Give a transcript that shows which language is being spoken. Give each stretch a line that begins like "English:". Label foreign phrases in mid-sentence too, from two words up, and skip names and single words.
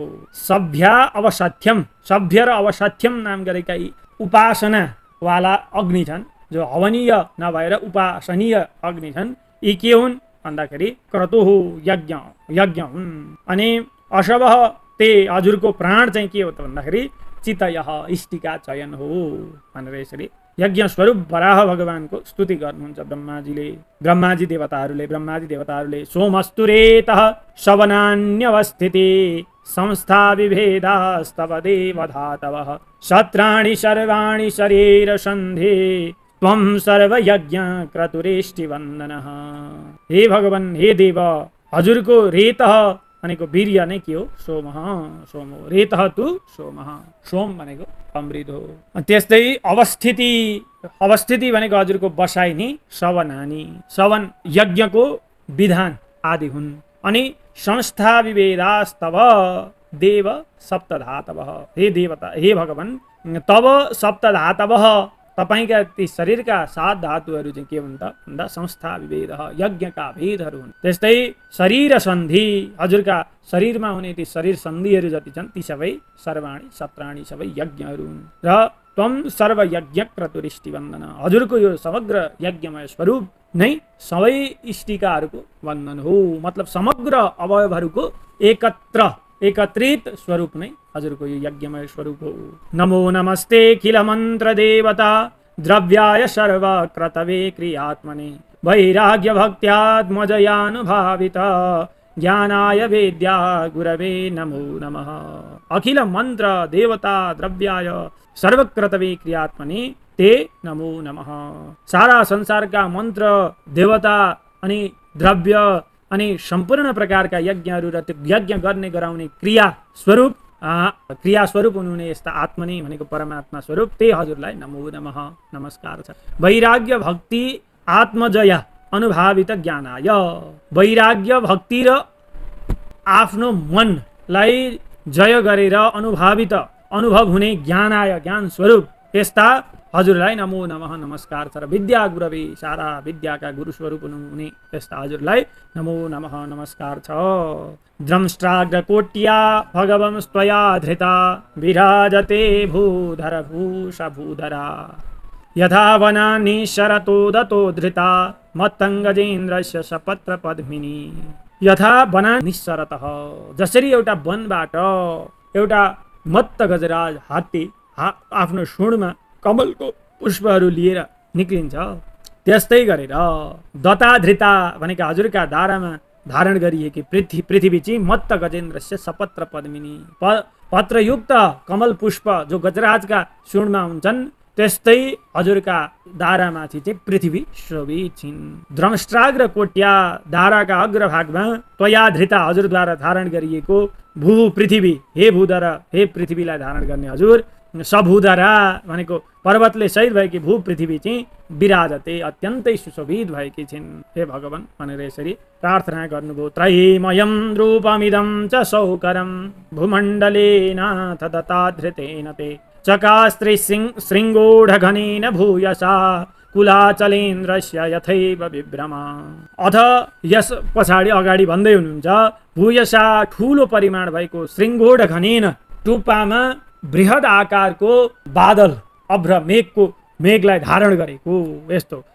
Sanskrit: सभ्या अवसाथ्यम,
Nepali: सभ्य र अवसाथ्यम नाम गरेका उपासना वाला अग्नि छन्, जो हवनीय नभएर उपासनीय अग्नि छन्, यी के हुन् भन्दाखेरि क्रतु हो, यज्ञ, यज्ञ हुन्। अनि अशवः, ते हजुरको प्राण चाहिँ के हो त भन्दाखेरि चितयः, इष्टिका चयन हो भनेर यसरी यज्ञ स्वरूप वराह भगवानको स्तुति गर्नुहुन्छ ब्रह्माजीले, ब्रह्माजी देवताहरूले।
Sanskrit: सोमस्तुरेतः शवनान्यवस्थिति संस्था विभेदास्तव देवधातवः शत्राणि सर्वाणि शरीर सन्धे त्वं सर्वयज्ञ क्रतुरेष्टि वन्दनः।
Nepali: हे भगवान, हे देव, हजुरको रेतः भनेको वीर्य नै के हो, सोमः, सोम हो।
Sanskrit: रेतः तु सोमः,
Nepali: सोम भनेको अमृत हो। त्यस्तै अवस्थिति, अवस्थिति भनेको हजुरको बसाइ नि शवनानी, शवन यज्ञको विधान आदि हुन्। अनि
Sanskrit: संस्था विभेदास्तव देव सप्तधातवः,
Nepali: हे देवता, हे भगवान,
Sanskrit: तब सप्तधातवः
Nepali: तपाईका ती शरीरका 7 धातुहरू चाहिँ के हुन् त भन्दा
Sanskrit: संस्था विभेद,
Nepali: यज्ञका भेदहरू हुन्। त्यस्तै शरीर सन्धि, हजुरका शरीरमा हुने ती शरीर सन्धिहरू जति छन् ती सबै
Sanskrit: सर्वाणि सत्राणि
Nepali: सबै यज्ञहरू हुन्।
Sanskrit: र त्वं सर्वयज्ञ क्रतुरिष्टि वन्दन,
Nepali: हजुरको यो समग्र यज्ञमय स्वरूप नै सबै इष्टिकाहरूको वन्दन हो। मतलब समग्र अवयवहरूको एकत्रित स्वरूप नै हजुरको यो यज्ञमय स्वरूप हो।
Sanskrit: नमो नमस्ते खिल मन्त्र देवता द्रव्याय सर्व क्रतवे क्रियात्मने वैराग्य भक्त्यात्मजयानुभावित ज्ञानाय वेद्या गुरवे नमो नमः। अखिल मन्त्र देवता द्रव्याय सर्वक्रतवे क्रियात्मने ते नमो नमः।
Nepali: सारा संसारका मन्त्र देवता अनि द्रव्य अनि सम्पूर्ण प्रकारका यज्ञहरू र त्यो यज्ञ गर्ने गराउने क्रिया स्वरूप हुनुहुने यस्ता आत्मा नै भनेको परमात्मा स्वरूप त्यही हजुरलाई
Sanskrit: नमो नमः
Nepali: नमस्कार छ।
Sanskrit: वैराग्य भक्ति आत्मजय अनुभावित ज्ञानाय,
Nepali: वैराग्य भक्ति र आफ्नो मनलाई जय गरेर अनुभावित अनुभव हुने ज्ञानाय ज्ञान स्वरूप यस्ता हजुरलाई
Sanskrit: नमो नमः
Nepali: नमस्कार छ। र
Sanskrit: विद्या गुरवे,
Nepali: सारा विद्याका गुरु स्वरूप हुनुहुने यस्ता हजुरलाई
Sanskrit: नमो नमः
Nepali: नमस्कार छ।
Sanskrit: द्रंष्ट्राग्रकोट्या भगवंस्त्वया धृता विराजते भूधर भूषभूधरा यथा वनानि शरतोदतो धृता मत्तङ्गजेन्द्रस्य सपत्र पद्मिनी। यथा वनानि निस्सरतः,
Nepali: जसरी एउटा वनबाट एउटा मत्त गजराज हात्ती आफ्नो सुँडमा कमलको पुष्पहरू लिएर निक्लिन्छ, त्यस्तै गरेर
Sanskrit: दता धृता
Nepali: भनेका हजुरका दारामा धारण गरिएकी पृथ्वी चाहिँ
Sanskrit: मत्त गजेन्द्रस्य सपत्र पद्मिनी,
Nepali: पत्रयुक्त कमल पुष्प जो गजराजका सुँडमा हुन्छन् त्यस्तै हजुरका दारामाथि चाहिँ पृथ्वी शोभित छिन्।
Sanskrit: द्रमष्ट्राग्र कोट्या
Nepali: दाराका अग्रभागमा
Sanskrit: त्वया धृता
Nepali: हजुरद्वारा धारण गरिएको भू पृथ्वी, हे भूधर, हे पृथ्वीलाई धारण गर्ने हजुर, सभूधरा भनेको पर्वतले सहित भएकी भू पृथ्वी चाहिँ विराजते अत्यन्तै सुशोभित भएकी छिन् हे भगवान भनेर यसरी प्रार्थना गर्नुभयो।
Sanskrit: त्रयीमयं रूपमिदं च सौकरं भूमण्डलेन तदताधृतेन ते चकास्त्रि शृङ्गोढघनेन भूयसा कुलाचलेन्द्रस्य यथैव विभ्रम।
Nepali: अथ यस पछाडि अगाडि भन्दै हुनुहुन्छ भूयसा ठूलो परिमाण भएको शृङ्गोढघनेन टुप्पामा बृहद आकारको बादल अभ्र मेघलाई धारण गरेको यस्तो